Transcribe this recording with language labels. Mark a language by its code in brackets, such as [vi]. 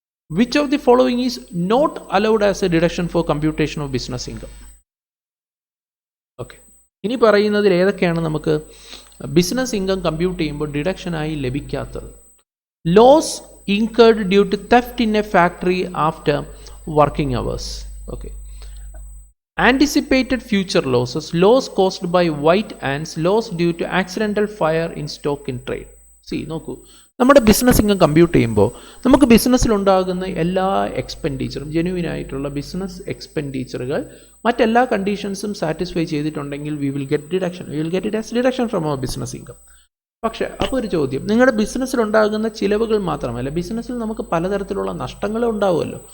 [en] Which of the following is not allowed as a deduction for computation of business income? [ml] Okay, ഇനി പറയുന്നതിൽ ഏതൊക്കെയാണ് നമുക്ക് business income compute ചെയ്യുമ്പോൾ ഡിഡക്ഷനായി ലഭിക്കാത്തത്? [en] Loss incurred due to theft in a factory after working hours. Okay, anticipated future losses, loss caused by white ants, loss due to accidental fire in stock in trade. [ml] See, നോക്കൂ, നമ്മുടെ business income compute ചെയ്യുമ്പോൾ നമുക്ക് ബിസിനസ്സിലുണ്ടാകുന്ന എല്ലാ എക്സ്പെൻഡിച്ചറും genuine ആയിട്ടുള്ള business എക്സ്പെൻഡിച്ചറുകൾ മറ്റെല്ലാ കണ്ടീഷൻസും satisfy ചെയ്തിട്ടുണ്ടെങ്കിൽ [en] We will get it as deduction from our business income. [ml] പക്ഷേ അപ്പോൾ ഒരു ചോദ്യം, നിങ്ങളുടെ ബിസിനസ്സിലുണ്ടാകുന്ന ചിലവുകൾ മാത്രമല്ല, ബിസിനസ്സിൽ നമുക്ക് പലതരത്തിലുള്ള നഷ്ടങ്ങളും ഉണ്ടാവുമല്ലോ.